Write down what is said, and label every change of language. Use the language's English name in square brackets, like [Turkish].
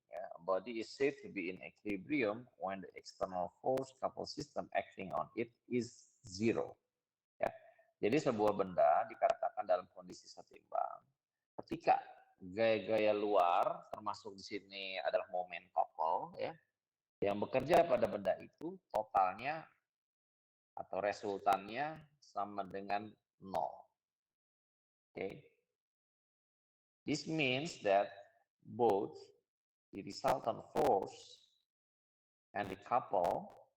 [English] A body is said to be in equilibrium when the external force coupled system acting on it is zero. Ya. [Indonesian] Jadi sebuah benda dikatakan dalam kondisi setimbang ketika gaya-gaya luar, termasuk di sini adalah momen couple, ya, yang bekerja pada benda itu totalnya atau resultannya sama dengan 0. Okay. [English] This means that both the resultant force and the couple